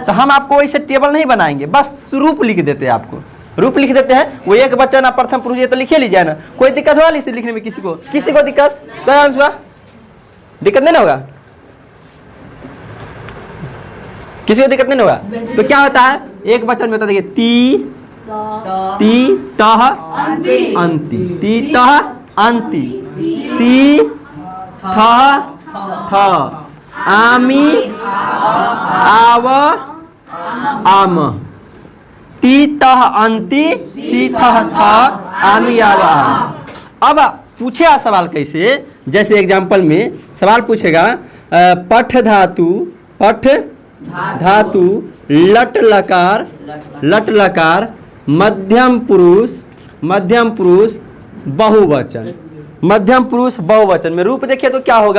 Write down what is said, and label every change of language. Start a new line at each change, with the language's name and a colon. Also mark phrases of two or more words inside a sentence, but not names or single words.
Hindi: तो हम आपको वैसे टेबल नहीं बनाएंगे, बस रूप लिख देते हैं, आपको रूप लिख देते हैं। वो एक वचन और प्रथम पुरुष ये तो लिखे लीजिए ना, कोई दिक्कत होगा इसे लिखने में? किसी को दिक्कत? तो आंसर दिक्कत नहीं होगा, किसी को दिक्कत नहीं होगा। तो क्या होता है? एक वचन में होता है देखिए ती तह अंति, ती तह अंति, सी थ आमी आव आम, ती तह अंति, सी थ आमी आव आम। अब पूछे सवाल कैसे? जैसे एग्जाम्पल में सवाल पूछेगा पठ धातु लट लकार मध्यम पुरुष बहुवचन, मध्यम पुरुष बहुवचन में रूप देखिए तो क्या होगा?